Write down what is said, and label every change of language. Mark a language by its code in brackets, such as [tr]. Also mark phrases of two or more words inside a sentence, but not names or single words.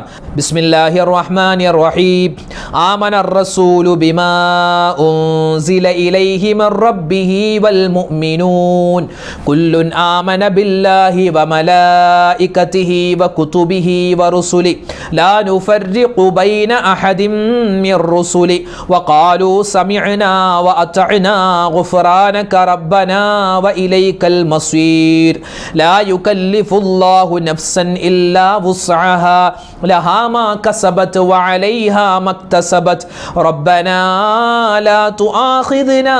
[ar] بسم الله الرحمن الرحيم آمن الرسول بما أنزل إليه من ربه والمؤمنون كل آمن بالله وملائكته وكتبه ورسله لا نفرق بين أحد الرسل وقالوا سمعنا وأطعنا غفرانك ربنا وإليك المصير لا يكلف الله نفسا إلا وسعها لها ما كسبت وعليها ما اكتسبت ربنا لا تؤاخذنا